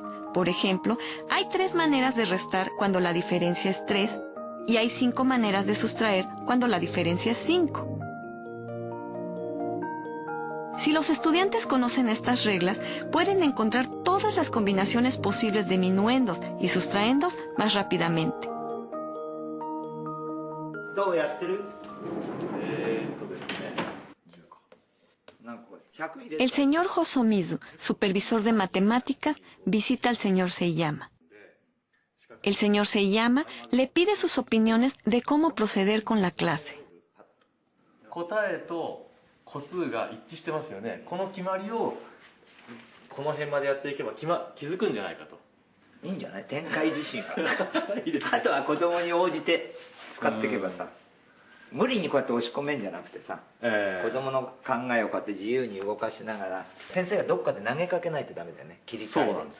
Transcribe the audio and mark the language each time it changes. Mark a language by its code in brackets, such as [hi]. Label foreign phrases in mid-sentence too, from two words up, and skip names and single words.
[es] Por ejemplo, hay 3 maneras de restar cuando la diferencia es 3 y hay 5 maneras de sustraer cuando la diferencia es 5. Si los estudiantes conocen estas reglas, pueden encontrar todas las combinaciones posibles de minuendos y sustraendos más rápidamente. [ja] どうやってる？ですね。 [es] El señor Hosomizu, supervisor de matemáticas, visita al señor Seiyama. El señor Seiyama le pide sus opiniones de cómo proceder con la clase. [ja] 答えと個数が一致してますよね。この決まりをこの辺までやっていけば気づくんじゃないかと。いいんじゃない？展開自身があとは子供に応じて使っていけばさ、無理にこうやって押し込めんじゃなくてさ、子供の考えをこうやって自由に動かしながら先生がどっかで投げかけないとダメだよね。切り替えで。そうなんですよ。